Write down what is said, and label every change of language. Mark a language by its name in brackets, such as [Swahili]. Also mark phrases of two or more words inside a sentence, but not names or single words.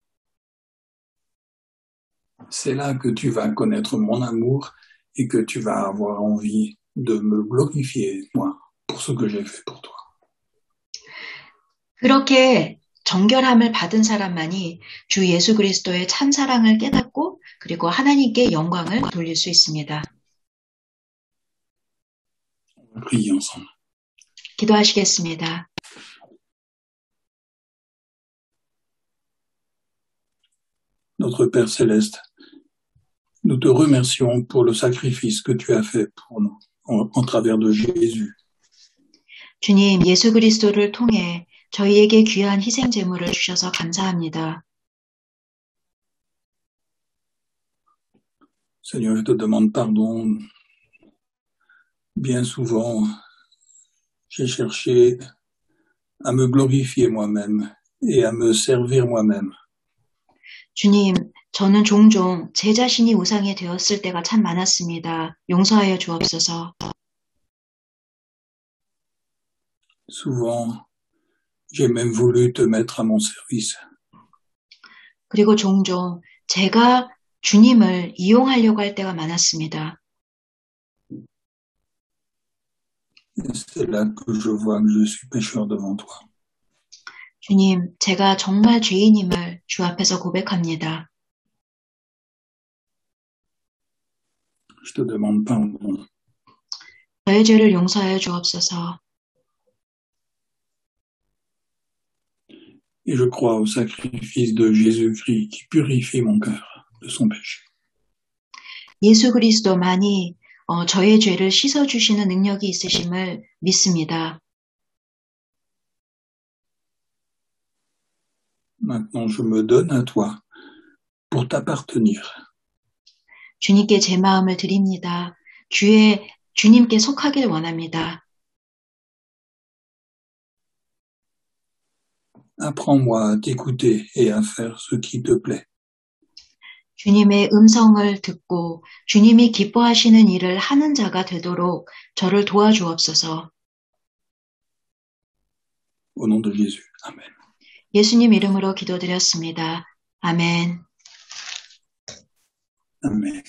[French] C'est là que tu vas connaître mon amour et que tu vas avoir envie de me glorifier, moi, pour ce que j'ai fait pour toi. [Korean] 그렇게 정결함을 받은 사람만이 주 예수 그리스도의 참 사랑을 깨닫고 그리고 하나님께 영광을 돌릴 수 있습니다. [French] Prions ensemble. [Korean] 기도하시겠습니다. [French] Notre Père Céleste, nous te remercions pour le sacrifice que tu as fait pour nous en travers de Jésus. [Korean] 주님, 예수 그리스도를 통해 저희에게 귀한 희생 제물을 주셔서 감사합니다. [French] Seigneur, je te demande pardon. Bien souvent, j'ai cherché à me glorifier moi-même et à me servir moi-même. [Korean] 주님, 저는 종종 제 자신이 우상이 되었을 때가 참 많았습니다. 용서하여 주옵소서. [French] Souvent, j'ai même voulu te mettre à mon service. [Korean] 그리고 종종 제가 주님을 이용하려고 할 때가 많았습니다. [French] Et c'est là que je vois que je suis pécheur devant toi. [Korean] 주님, 제가 정말 죄인임을 주 앞에서 고백합니다. [French] Je te demande pardon. [Korean] 저의 죄를 용서하여 주옵소서. [French] Et je crois au sacrifice de Jésus-Christ qui purifie mon cœur de son péché. [Korean] 예수 그리스도만이 저의 죄를 씻어주시는 능력이 있으심을 믿습니다. [French] Maintenant, je me donne à toi pour t'appartenir. [Korean] 주님께 제 마음을 드립니다. 주님께 속하길 원합니다. [French] Apprends-moi à t'écouter et à faire ce qui te plaît. [Korean] 주님의 음성을 듣고 주님이 기뻐하시는 일을 하는 자가 되도록 저를 도와주옵소서. [French] Au nom de Jésus. Amen. [Korean] 예수님 이름으로 기도드렸습니다. 아멘. [French] Amen.